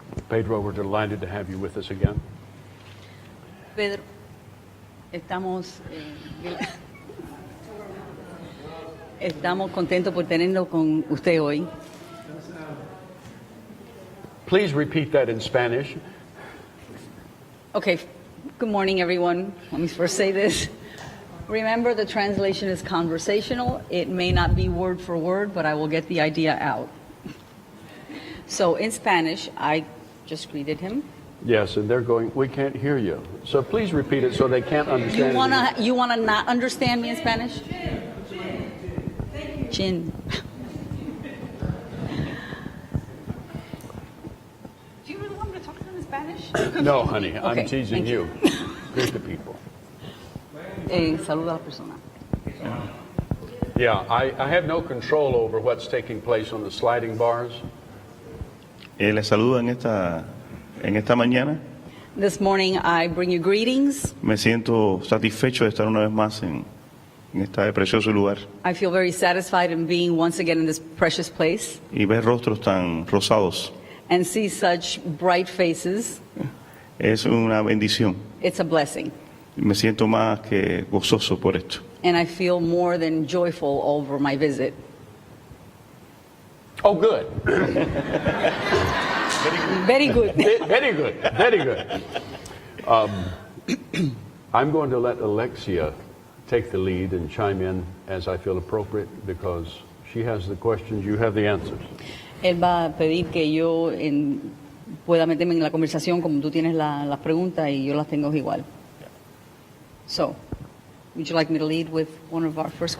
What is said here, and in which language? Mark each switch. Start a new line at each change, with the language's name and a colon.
English: Pedro, we're delighted to have you with us again.
Spanish: Pedro, estamos contentos por tenerlo con usted hoy.
English: Please repeat that in Spanish. Okay, good morning, everyone. Let me first say this. Remember, the translation is conversational. It may not be word for word, but I will get the idea out. So in Spanish, I just greeted him. Yes, and they're going, we can't hear you. So please repeat it so they can't understand it. You wanna not understand me in Spanish? Chin. Do you really want me to talk to them in Spanish? No, honey, I'm Okay, teasing thank you. Greet the people.
Spanish: Saluda a la persona.
English: Yeah, I have no control over what's taking place on the sliding bars.
Spanish: Les saludo en esta mañana.
English: This morning I bring you greetings.
Spanish: Me siento satisfecho de estar una vez más en este precioso lugar
English: I feel very satisfied in being once again in this precious place
Spanish: y ver rostros tan rosados.
English: and see such bright faces.
Spanish: Es una bendición.
English: It's a blessing.
Spanish: Me siento más que gozoso por esto.
English: And I feel more than joyful over my visit. Oh, good. Very good. Very good. Very good. I'm going to let Alexia take the lead and chime in as I feel appropriate because she has the questions, you have the answers.
Spanish: Él va a pedir que yo pueda meterme en la conversación como tú tienes las preguntas y yo las tengo igual.
English: So, would you like me to lead with one of our first